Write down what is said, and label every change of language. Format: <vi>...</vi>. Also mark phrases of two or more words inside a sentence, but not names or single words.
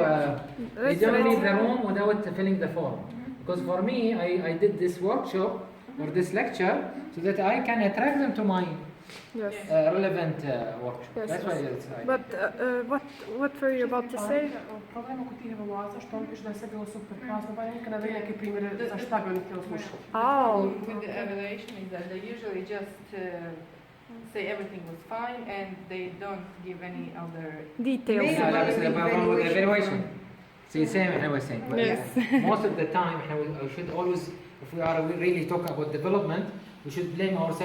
<en>That's room without filling the form. Because for me, I did this workshop or this lecture so that I can attract them to my Yes. relevant workshop. Yes, That's why yes. it's. But what were you about to say?</en> <hr>Problem oko tih evaluacija što on piše da je sve bilo super krasno, pa neka navede neke primjere za šta bi oni htjeli slušati.</hr> <en>Oh. With the evaluation is that they usually just say everything was fine and they don't give any other. Details. Maybe. About the evaluation. See, same I was saying. But Yes. most of the time, we should always, if we are really talking about development, we should blame ourselves, not culture.</en>